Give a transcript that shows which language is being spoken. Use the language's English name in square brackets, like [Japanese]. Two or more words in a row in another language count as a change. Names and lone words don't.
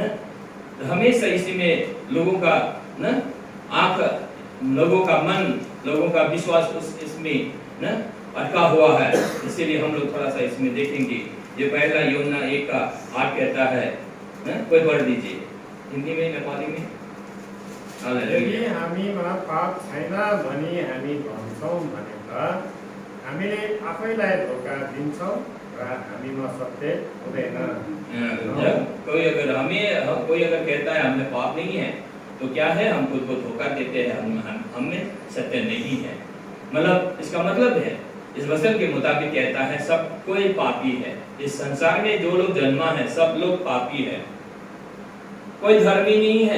[Hindi] हमेशा इसी में लोगों का ना आंख, लोगों का मन, लोगों का विश्वास इसमें ना अटका हुआ है। इसीलिए हम लोग थोड़ा सा इसमें देखेंगे। ये पहला यूहन्ना 1:8 कहता है ना? कोई पढ़ दीजिए हिंदी में, नेपाली में। [Nepali] यदि हामीमा पाप छैन भनी हामी भन्छौँ भने त हामीले आफैलाई धोका दिन्छौँ र हामीमा सत्य हुँदैन। [Hindi] कोई अगर कहता है हमने पाप नहीं है, तो क्या है? हम खुद को धोखा देते हैं, हम में सत्य नहीं है। मतलब इसका मतलब है, इस वचन के मुताबिक कहता है सब कोई पापी है। इस संसार में जो लोग जन्मा है सब लोग पापी है, कोई धर्मी नहीं है।